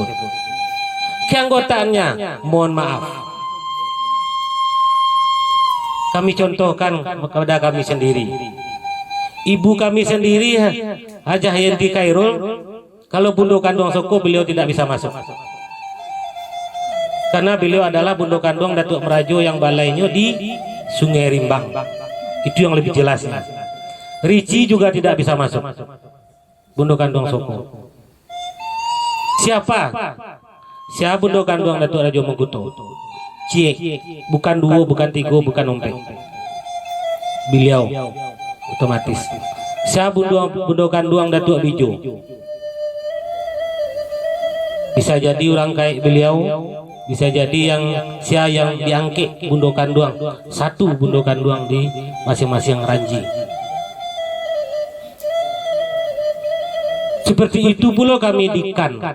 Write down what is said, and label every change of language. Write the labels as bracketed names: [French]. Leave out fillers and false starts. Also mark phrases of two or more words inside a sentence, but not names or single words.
[Indonesian] Keanggotaannya, mohon maaf, kami contohkan kepada kami sendiri. Ibu kami sendiri Hajah Yenti Khairul, kalau Bundo Kanduang Soko beliau tidak bisa masuk. Karena beliau adalah Bundo Kanduang Datuk Merajo yang balainya di Sungai Rimbang. Itu yang lebih jelasnya. Rici juga tidak bisa masuk Bundo Kanduang Soko. Siapa? Siapa Bundo Kanduang Datuk Rajo Mengkuto? [Minangkabau] Ciek, bukan duo, bukan tigo, bukan ompek. [Indonesian] Beliau otomatis. Siapa Bundo Kanduang Datuk Bijo? Bisa jadi orang kayak beliau, bisa jadi yang diangkit Bundo Kanduang, satu Bundo Kanduang di masing-masing ranji. Seperti itu pula kami di kan.